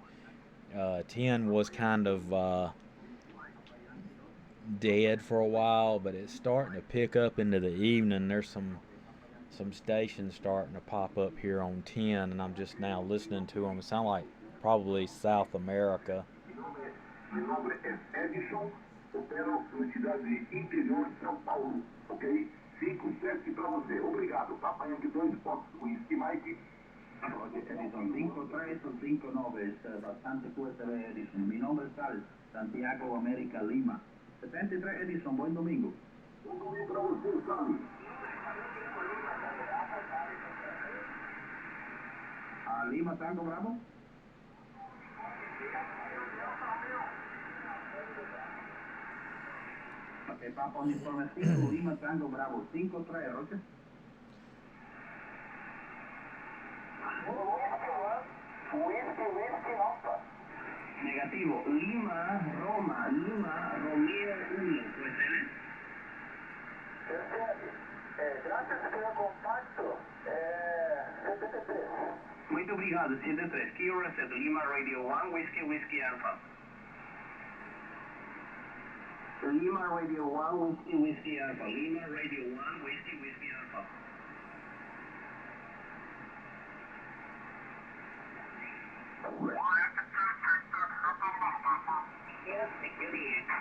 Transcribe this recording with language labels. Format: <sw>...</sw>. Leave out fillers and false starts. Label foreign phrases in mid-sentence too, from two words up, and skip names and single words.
<en>10 was kind of dead for a while, but it's starting to pick up into the evening. There's some stations starting to pop up here on 10, and I'm just now listening to them. It sound like probably South America.</en> <pt>Meu nome é Edson, opero na cidade interior de São Paulo, ok? 5-7 para você, obrigado.</pt> <en>Papa Yankee 2, Fox, Whisky, Mike.</en> <es>Edison 5-3 o 5-9 es bastante fuerte de Edison. Mi nombre es Sal, Santiago, América, Lima. 73 Edison, buen domingo.</es> <pt>Bom domingo para você, Sal.</pt> <en>Lima, Tango, Bravo. Ok, Papa Uniforme 5, Lima, Tango, Bravo. 5-3, Roger. Whisky, Alpha.</en> <es>Negativo, Lima, Roma, Lima, Romeo 1. ¿Puede ser? Gracias</es> <pt>pelo contacto.</pt> <es>73.</es> <pt>Muito obrigado, 73.</pt> <en>Kilo Reset, Lima Radio 1, Whiskey Alpha. Lima Radio 1, Whiskey Alpha. Lima Radio 1, Whiskey Alpha. Yes, security.</en>